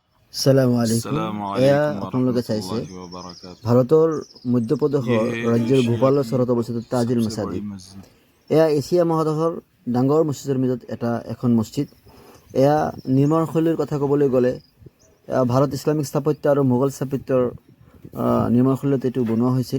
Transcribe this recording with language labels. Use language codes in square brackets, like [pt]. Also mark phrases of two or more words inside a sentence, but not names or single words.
[ar] السلام عليكم. আসসালামু [as] এয়া [ar] عليكم و [as] আপোনালোকে চাইছে [ar] رحمة الله و بركاته. [as] ভাৰতৰ মধ্যপ্ৰদেশৰ [hi] ये है [as] ৰাজ্যৰ [hi] एशिया [as] ভূপালৰ [hi] की [as] চহৰত অৱস্থিত তাজুল [hi] सबसे बड़ी [as] মছজিদ। [hi] मस्जिद। [as] এয়া এছিয়া মহাদেশৰ ডাঙৰ মছজিদৰ ভিতৰত এখন মছজিদ। এয়া নিৰ্মাণশৈলীৰ কথা ক'বলৈ গ'লে ভাৰত ইছলামিক স্থাপত্য আৰু মোগল স্থাপত্যৰ নিৰ্মাণশৈলীত এইটো বনোৱা হৈছিল।